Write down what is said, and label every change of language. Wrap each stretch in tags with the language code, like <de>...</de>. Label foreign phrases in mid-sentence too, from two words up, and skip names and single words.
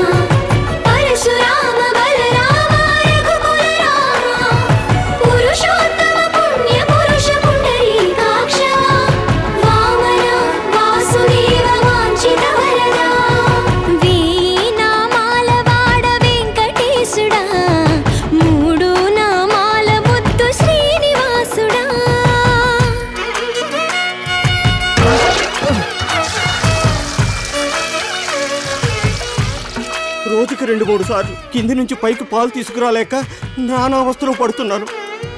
<sa>परशुराम बलराम रघुकुल राम पुरुषोत्तम पुण्य पुरुष पुंडरीकाक्ष वामन वासुदेव वांछित वरदा</sa> <te>వీణామాల వాడ వెంకటేశుడా మూడు నామాల ముద్దు శ్రీనివాసుడా. రోజుకి 2-3 సార్లు కింది నుంచి పైకి పాలు తీసుకురాలేక నానా అవస్థలు పడుతున్నాను.</te>